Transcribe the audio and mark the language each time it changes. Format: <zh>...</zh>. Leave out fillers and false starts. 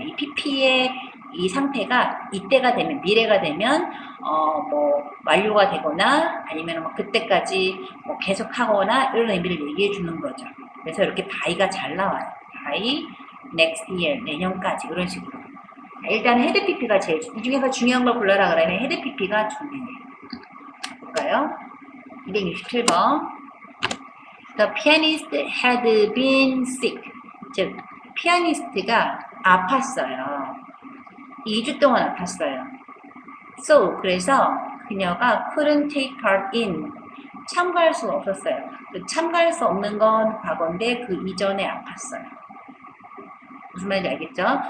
<ko>이 PP의 이 상태가 이때가 되면 미래가 되면 뭐 완료가 되거나 아니면 뭐 그때까지 뭐 계속하거나 이런 의미를 얘기해 주는 거죠. 그래서 이렇게 by가 잘 나와요. by next year 내년까지 이런 식으로. 일단 헤드 PP가 제일 이 중에서 중요한 걸 골라라 그러면 헤드 PP가 중요해요. 볼까요? 267번.</ko> <en>The pianist had been sick.</en> <ko>즉, 피아니스트가 아팠어요. 2주 동안 아팠어요. So, 그래서 그녀가</ko> <en>couldn't take part in.</en> <ko>참가할 수 없었어요. 참가할 수 없는 건 과거인데 그 이전에 아팠어요. 무슨 말인지 알겠죠?</ko>